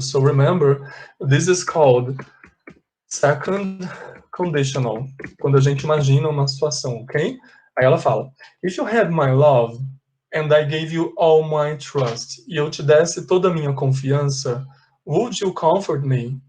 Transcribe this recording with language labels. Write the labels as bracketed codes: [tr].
[en] So remember, this is called second conditional. [pt] Quando a gente imagina uma situação, ok? Aí ela fala, [en] if you had my love and I gave you all my trust, [pt] e eu te desse toda a minha confiança, [en] would you comfort me?